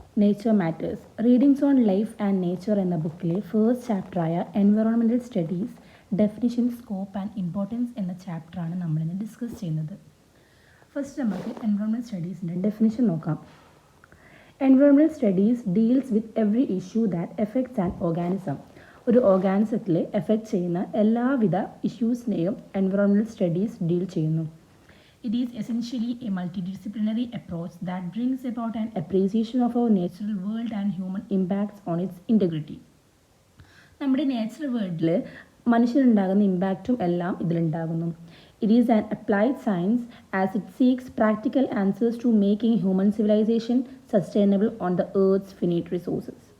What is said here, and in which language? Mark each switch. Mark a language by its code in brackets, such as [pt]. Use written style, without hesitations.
[ml] Nature matters readings on life and nature എന്ന ബുക്കിലെ first ചാപ്റ്ററായ environmental studies definition, scope and importance എന്ന ചാപ്റ്ററാണ് നമ്മളിന്ന് ഡിസ്കസ് ചെയ്യുന്നത്. ഫസ്റ്റ് നമുക്ക് എൻവയോൺമെൻറ്റൽ സ്റ്റഡീസിൻ്റെ ഡെഫിനിഷൻ നോക്കാം. [en] Environmental studies deals with every issue that affects an organism. [ml] ഒരു ഓർഗാനിസത്തിൽ effect ചെയ്യുന്ന എല്ലാവിധ ഇഷ്യൂസിനെയും എൻവയോൺമെൻറ്റൽ സ്റ്റഡീസ് ഡീൽ ചെയ്യുന്നു. [en] It is essentially a multidisciplinary approach that brings about an appreciation of our natural world and human impacts on its integrity. [ml] നമ്മുടെ natural വേൾഡിൽ മനുഷ്യനുണ്ടാകുന്ന ഇമ്പാക്റ്റും എല്ലാം ഇതിലുണ്ടാകുന്നു. [en] It is an applied science as it seeks practical answers to making human civilization sustainable on the earth's finite resources.